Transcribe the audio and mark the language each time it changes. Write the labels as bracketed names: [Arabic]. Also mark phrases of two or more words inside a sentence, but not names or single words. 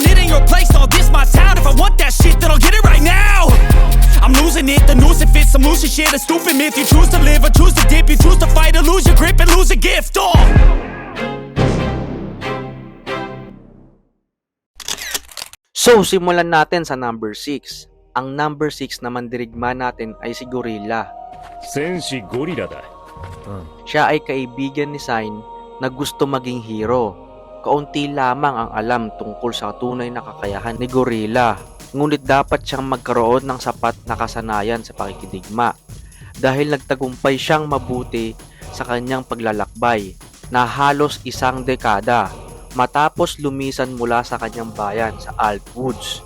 [English] It ain't your place, all this my town. If I want that shit, then I'll get it right now. I'm losing it, the noose it fits. I'm losing shit, a stupid myth. You choose to live or choose to dip. You choose to fight or lose your grip and lose a gift. Oh. So, [Filipino] simulan natin sa number 6. Ang number 6 na mandirigma natin ay si Gorilla. [Japanese] 戦士ゴリラだ。 [Filipino] Siya ay kaibigan ni Sign na gusto maging hero. Kaunti lamang ang alam tungkol sa tunay na kakayahan ni Gorilla. Ngunit dapat siyang magkaroon ng sapat na kasanayan sa pakikidigma. Dahil nagtagumpay siyang mabuti sa kanyang paglalakbay na halos isang dekada matapos lumisan mula sa kanyang bayan sa Altwoods.